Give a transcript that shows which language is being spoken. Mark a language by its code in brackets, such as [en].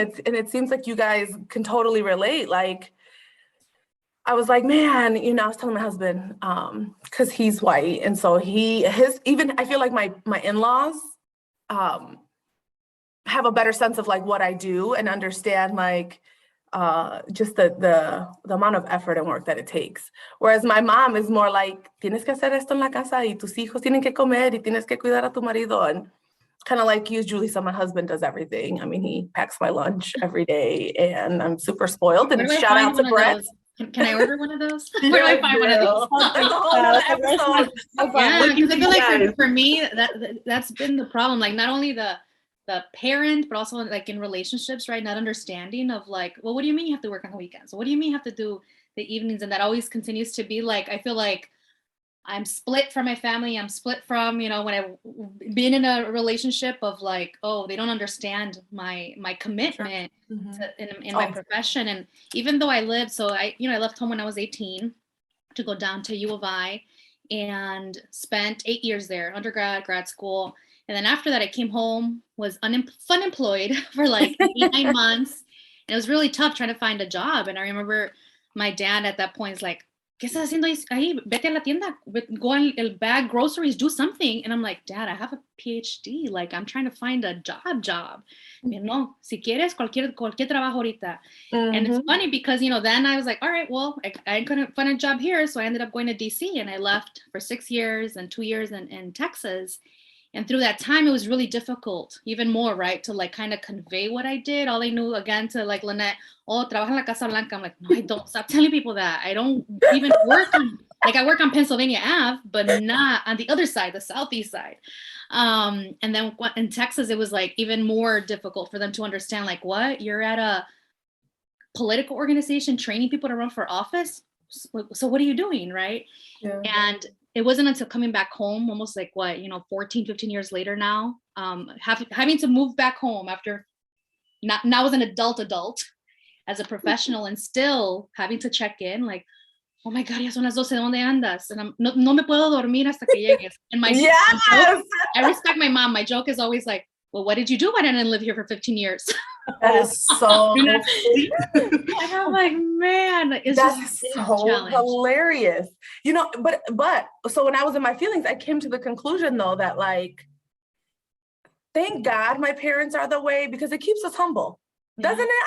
[en] It seems like you guys can totally relate. Like, I was like, man, I was telling my husband, because he's white. And so I feel like my in-laws have a better sense of like what I do and understand like just the amount of effort and work that it takes. Whereas my mom is more like, [es] tienes que hacer esto en la casa y tus hijos tienen que comer y tienes que cuidar a tu marido. [en] And kind of like you, Julissa, my husband does everything. I mean, he packs my lunch every day and I'm super spoiled. And shout out to Brett. Can I order one of those? Where do I find one of those? Yeah, because I feel like for me, that's been the problem. Like not only the parent, but also like in relationships, right? Not understanding of like, well, what do you mean you have to work on the weekends? What do you mean you have to do the evenings? And that always continues to be like, I feel like I'm split from my family. I'm split from, when I've been in a relationship of like, oh, they don't understand my commitment in my profession. And even though I lived, I left home when I was 18 to go down to U of I and spent 8 years there, undergrad, grad school. And then after that, I came home, was unemployed for like 8, 9 months. And it was really tough trying to find a job. And I remember my dad at that point is like, [es] ¿qué estás haciendo ahí? Vete a la tienda, [en] go and bag groceries, do something. And I'm like, Dad, I have a PhD. Like, I'm trying to find a job. [es] No, si quieres, cualquier trabajo ahorita. [en] And it's funny because, then I was like, all right, well, I couldn't find a job here. So I ended up going to DC, and I left for 6 years and 2 years in Texas. And through that time, it was really difficult, even more, right, to like kind of convey what I did. All I knew, again, to like Lanette, oh, [es] trabaja en la Casa Blanca. [en] I'm like, no, I don't. Stop telling people that. I don't even work on, like, I work on Pennsylvania Ave, but not on the other side, the southeast side. And then in Texas, it was like even more difficult for them to understand, like, what? You're at a political organization training people to run for office? So what are you doing, right? Yeah. And it wasn't until coming back home, almost like 14, 15 years later now, having to move back home after now as an adult as a professional, and still having to check in, like, oh my God, [es] ya son las 12, ¿dónde andas? And no me puedo dormir hasta que llegues. [en] And my joke, I respect my mom. My joke is always like, well, what did you do? I didn't live here for 15 years. That is so And I'm like, man, it's that's just so hilarious. But so when I was in my feelings, I came to the conclusion though that, like, thank God my parents are the way, because it keeps us humble. Doesn't it?